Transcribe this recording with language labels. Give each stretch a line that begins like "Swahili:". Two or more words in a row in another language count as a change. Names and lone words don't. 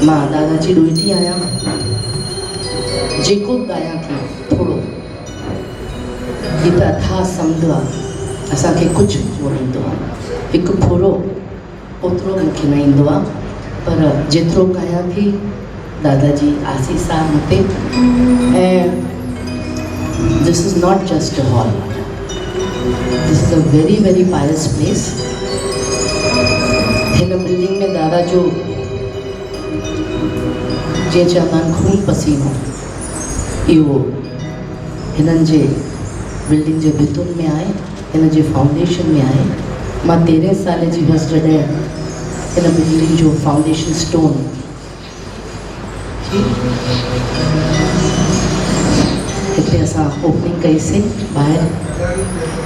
Sindhi: मां दादा जी ॾोहिटी आहियां। जेको बि ॻायां थी थोरो, हीअ त अथाह समुंड आहे, असांखे कुझु न ईंदो आहे। हिकु फुरो ओतिरो मूंखे न ईंदो आहे, पर जेतिरो ॻायां थी दादा जी आसीस आहे मूंते।
English: ऐं this is not just a hall, this is a very very pious place.
Sindhi: हिन बिल्डिंग में दादा जो जीअं चवंदा आहिनि खून पसीनो, इहो हिननि जे बिल्डिंग जे भितुनि में आहे, हिन जे फाउंडेशन में आहे। मां 13 साल जी हुअसि जॾहिं हिन बिल्डिंग जो
English: foundation stone
Sindhi: हिते असां ओपनिंग कईसीं ॿाहिरि।